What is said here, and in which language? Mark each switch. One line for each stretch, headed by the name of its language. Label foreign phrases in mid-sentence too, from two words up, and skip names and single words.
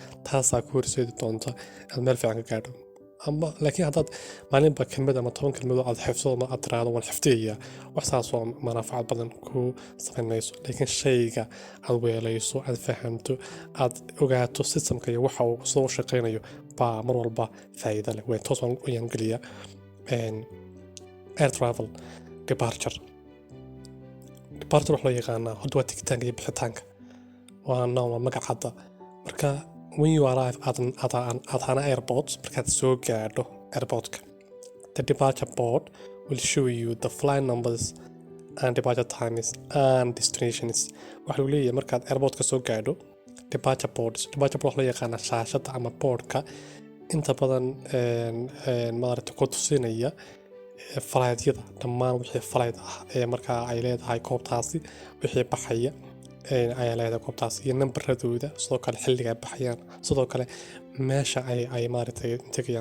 Somali: taasaa ku horseedi doonta inaad meel fiican ka gaadho. ama laakiin haddaad maalinba kelmad ama 10 kelmadood aad xifsado ama aad tiraahdo waan xifdiyayaa, wax saas oo manaafacaad badan ku samaynayso. laakiin shayga aad weelayso, aad fahamto, aad ogaato systemka iyo waxa uu soo shaqaynayo baa mar walba faa'iido leh. way toos waan geliyaa
English: air travel departure
Somali: wax loo yaqaanaa hadda waa tigitaanka iyo bixitaanka, waa magacada.
English: marka when you arrive at an airport,
Somali: markaad soo gaadho airportka,
English: the departure board will show you the flight numbers and departure times and destinations.
Somali: waxa uu leeyahay markaad airportka soo gaadho
English: departure board
Somali: wax loo yaqaanaa shaashada ama boardka inta badan maaragtay ku tusinaya flightyada dhammaan wixii flight ah ee markaa ay leedahay goobtaasi, wixii baxaya ayaa leedahay goobtaas iyo nambaradooda, sidoo kale xilliga ay baxayaan, sidoo kale meesha ay maaragtay tegayaan.